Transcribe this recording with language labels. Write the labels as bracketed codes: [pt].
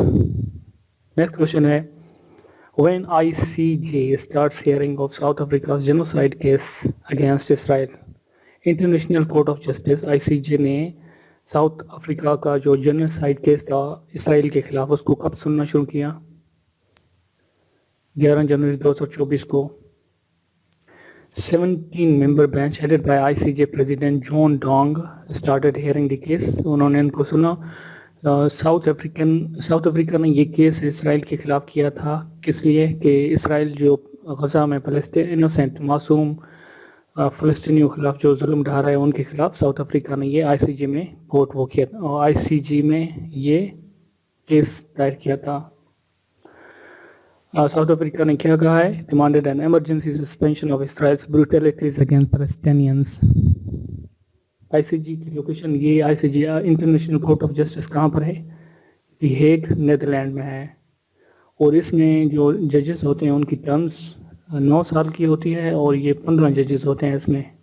[en] Next question ہے، when ICJ starts hearing of South Africa's genocide case against Israel. [ur] International court of justice ICJ نے South Africa کا جو genocide case تھا اسرائیل کے خلاف اس کو کب سننا شروع کیا؟ 11 جنوری 2024 کو. [en] 17 member bench headed by ICJ President John Dong started hearing the case. [ur] انہوں نے ان کو سنا. ساؤتھ افریقہ نے یہ کیس اسرائیل کے خلاف کیا تھا. کس لیے؟ کہ اسرائیل جو غزہ میں انوسینٹ معصوم فلسطینیوں کے خلاف جو ظلم ڈھا رہا ہے ان کے خلاف ساؤتھ افریقہ نے یہ ICJ میں کیا تھا اور ICJ میں یہ کیس دائر کیا تھا. ساؤتھ افریقہ نے کیا کہا ہے؟ [en] demanded an emergency suspension of Israel's brutalities against Palestinians. [ur] ICJ کی لوکیشن یہ ICJ international court of justice کہاں پر ہے؟ دی ہیگ نیدرلینڈ میں ہے. اور اس میں جو ججز ہوتے ہیں ان کی ٹرمز 9 سال کی ہوتی ہے اور یہ 15 ججز ہوتے ہیں اس میں.